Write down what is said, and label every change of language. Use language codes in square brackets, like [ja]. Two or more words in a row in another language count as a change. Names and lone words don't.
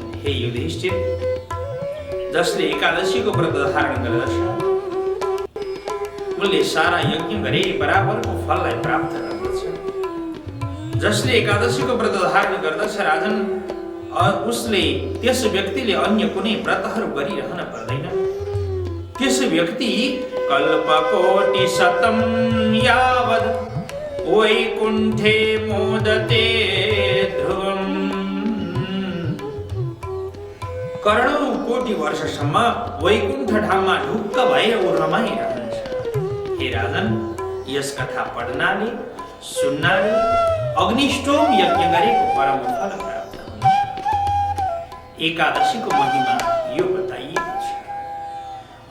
[ne] हे युधिष्ठिर, जसले एकादशीको व्रत धारण गर्दछ उसले सारा यज्ञ गरे बराबरको फललाई प्राप्त गर्दछ। जसले एकादशीको व्रत धारण गर्दछ राजन, उसले त्यस व्यक्तिले अन्य कुनै व्रतहरू गरिरहन पर्दैन। त्यस व्यक्ति [sa] कल्पकोटि शतम यावद् वैकुण्ठे मोदते ध्रुवम्। [ne] करोडौं कोटि वर्षसम्म वैकुण्ठ धाममा ढुक्क भएर ऊ रमाइरहन्छ। हे राजन, यस कथा पढ्नाले सुन्नाले अग्निष्टोम यज्ञ गरेको परम फल प्राप्त हुन्छ। एकादशीको महिमा यो बताइएको छ।